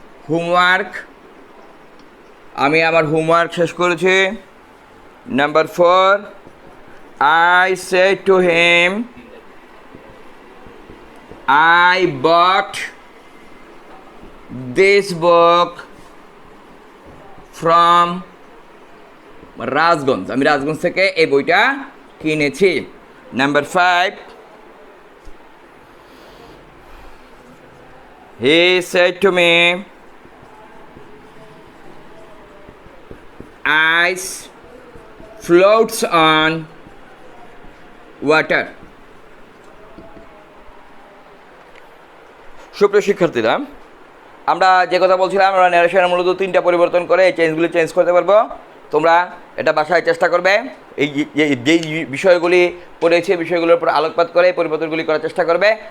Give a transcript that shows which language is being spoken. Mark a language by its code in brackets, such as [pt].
[bn] Homework, আমি আমার homework শেষ করেছি। [en] Number 4, I said to him, I bought this book from Rajganj, আমি রাজগঞ্জ থেকে এই বইটা কিনেছি। Number 5, he said to me, ice floats on water. [bn] সুপ্রিয় শিক্ষার্থীরা, আমরা যে কথা বলছিলাম, আমরা ন্যারেশনের মূলত 3টা পরিবর্তন করে এই চেঞ্জগুলি চেঞ্জ করতে পারবো। তোমরা এটা বাসায় চেষ্টা করবে, এই যেই বিষয়গুলি পড়েছে বিষয়গুলোর উপর আলোকপাত করে এই পরিবর্তনগুলি করার চেষ্টা করবে।